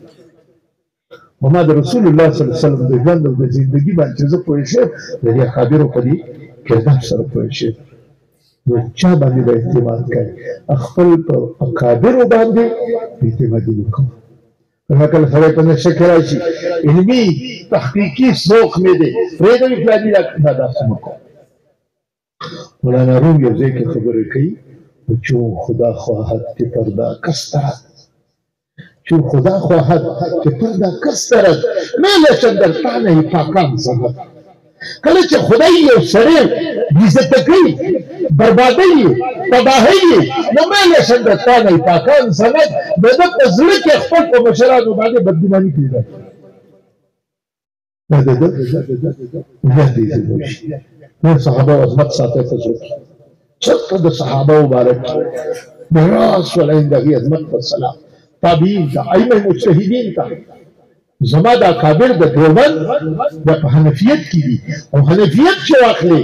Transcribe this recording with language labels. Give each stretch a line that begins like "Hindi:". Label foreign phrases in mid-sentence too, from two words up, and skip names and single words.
Pashto: وما د رسول الله
Arabic: صلی الله علیه وسلم
Pashto: د ژوند او د زندګي باندې چې زه پوه شم د دې اکابرو په دې کردار سره پوه شم نو چا باندې به اعتماد کوي خپل په اکابرو باندې اعتمادي وکړو کله کله سړی په نشه کې راشي علمي تحقیقي ذوق مې دی پرېږدئ فلاني دا داسې مه کوه مولانا روم یو ځای کې خبرې کوي
Persian: چون خدا خواهد که پرده کس دارد چون خدا خواهد که پرده کس دارد میلشان در طعنه پاکان زند
Pashto: کله چې خدای یو سړی بېعزته کوي بربادوي تباهوي نو
Persian: میلشان در طعنه پاکان زند
Pashto: د ده په زړه کې خپل په مشرانو باندې بدګماني پیدا کوي دا د ده مجاهد یې شي نور صحابه عظمت ساتي په زړه کې چېرته د صحابه مبارک میراث والعندهي عظمت والسلام تابعین ته ائمه مجتهدین ته زما د اکابر د دیوبند د په حنفیت کې دي او حنفیت چې واخلي